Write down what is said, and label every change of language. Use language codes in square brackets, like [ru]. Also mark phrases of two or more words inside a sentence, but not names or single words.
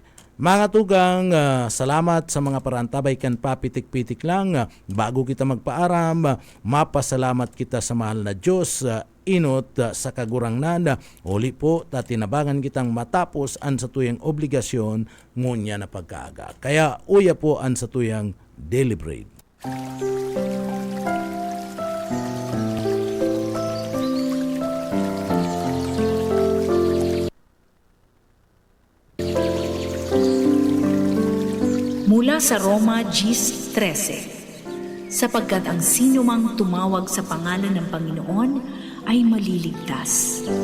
[bik] Mga tugang, salamat sa mga parantabay kan papitik-pitik lang. Bago kita magpaaram, mapasalamat kita sa mahal na Diyos, inot sa kagurangnan. Uli po, tatinabangan kitang matapos ang satuyang obligasyon ngunya na pagkaaga. Kaya uya po ang satuyang [en] daily bread. [tl] Mula sa Roma 10:13, sapagkat ang sino mang tumawag sa pangalan ng Panginoon ay maliligtas.